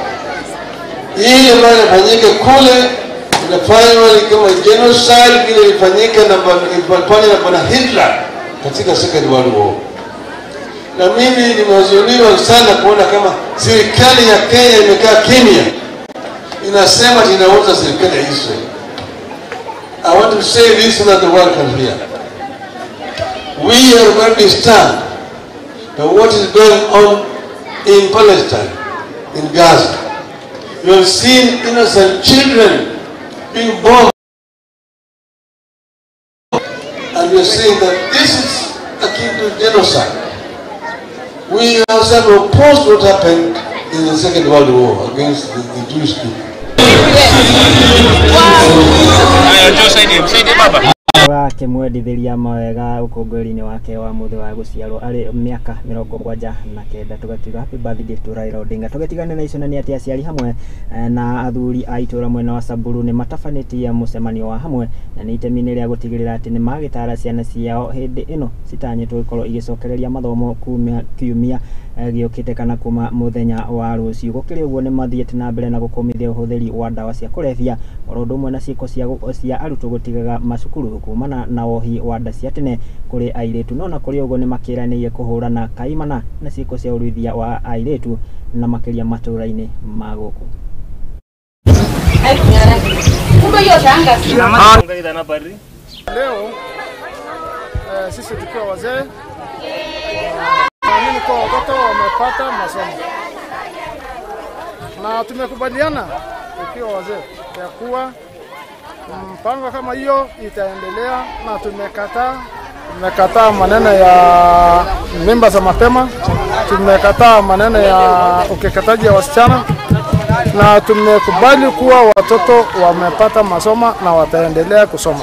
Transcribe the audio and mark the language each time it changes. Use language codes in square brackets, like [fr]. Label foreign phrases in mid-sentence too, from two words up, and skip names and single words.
[sw] Ile ambayo inafanyika kule inafanywa kama genocide vile ilifanyika na Bwana Hitler katika Second World War. Na mimi nimehuzuniwa sana kuona kama serikali ya Kenya imekaa kimya, inasema inauza serikali ya Israel. [en] I want to say this so that the world can hear. We are going to stand that what is going on in Palestine, in Gaza. You have seen innocent children being born. And we are saying that this is akin to genocide. We ourselves opposed what happened in the Second World War against the Jewish people. [ki] Akimwendithĩria mawega ũkũngũĩri-inĩ wake wa mũthĩ wa gũciarwo arĩ mĩaka 79 tugakiuga [en] happy birthday to Raila Odinga. [ki] Tũgĩtigana na icũnania atĩ aciari hamwe na athuri a itũũra mwena wa Samburu nĩ matabanĩtie mũcemanio wa hamwe na nĩ itemi-inĩ rĩa gũtigĩrĩra atĩ nĩ magĩtara ciana ciao hĩndĩ ĩno citanyĩtwo gũkorwo igĩcokereria mathomo kiumia gĩũkĩte kana kuma mũthenya wa rũciũ. Gũkĩrĩ ũguo nĩ mathiĩte na mbere na gũkũmithia ũhũthĩri wa ndawa cia kũrebia oro ũndũ ũmwe na ciĩko cia arutwo gũtigaga macukuru kumana na wohi wa nda cia tene kũrĩ airĩtu. No na kũrĩ ũguo nĩ makĩranĩire kũhũrana kaimana na ciĩko cia ũruithia wa airĩtu na makĩria matũũra-inĩ ma gũkũ. [sw] Leo sisi tukiwa wazee naamini kwa watoto wamepata masomo na tumekubaliana tukiwa wazee ya kuwa mpango kama hiyo itaendelea, na tumekataa maneno ya mimba za mapema, tumekataa maneno ya ukeketaji ya wasichana, na tumekubali kuwa watoto wamepata masomo na wataendelea kusoma.